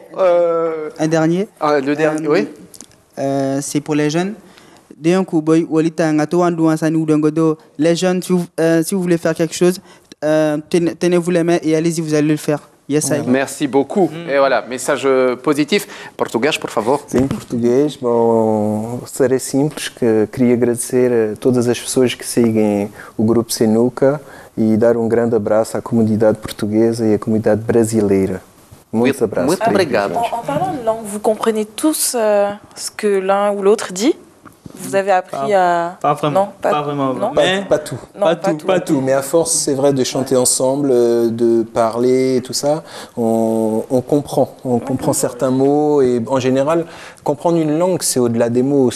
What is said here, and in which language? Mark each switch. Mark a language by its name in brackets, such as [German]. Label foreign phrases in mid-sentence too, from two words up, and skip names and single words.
[French] Un dernier. le dernier, oui. C'est pour les jeunes. Les jeunes, si vous voulez faire quelque chose, tenez-vous les mains et allez-y, vous allez le faire. [English] Yes, I. [French] Merci beaucoup. Et voilà, message positif. [Portuguese] Português, por favor. Em português, serei simples, que queria agradecer a todas as pessoas que seguem o Grupo Senuka e dar grande abraço à comunidade portuguesa e à comunidade brasileira. Muitos abraços. Muito obrigado. [French] En parlant de langue, vous comprenez tous ce que l'un ou l'autre dit? vous avez appris à... Pas vraiment. Non, Pas vraiment. Non, Pas tout. Non, Pas tout. Mais à force, c'est vrai, de chanter ensemble, de parler et tout ça, on comprend. On comprend certains mots. Et en général, comprendre une langue, c'est au-delà des mots.